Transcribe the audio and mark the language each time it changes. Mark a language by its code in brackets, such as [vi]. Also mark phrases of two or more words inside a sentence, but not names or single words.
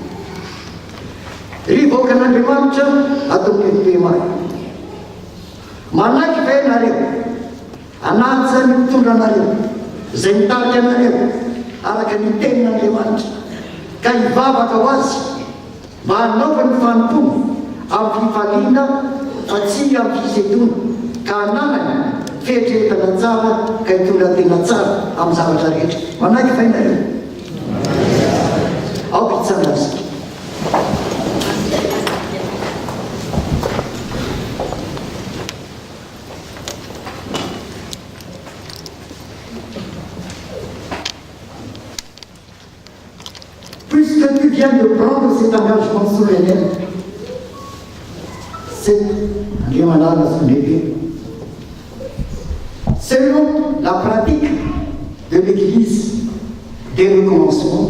[mg] ry vahoaka an'Andriamanitra atao amin'ny FPMA manaiky va ianareo anaja ny mitondra anareo zay mitarika anareo araka ny tenin'Andriamanitra ka hivavaka ho azy mba hanaova ny fanompona amin'ny fifaliana fa tsy amin'ny fisedona ka ananany fihetretana tsara ka hitondra tena tsara amin'ny zavatra rehetra. Manaiky fa inareo ao pitsana azy. [fr] Puisque tu viens de prendre cet engagement solennel, selon la pratique de l'Église des recommencements,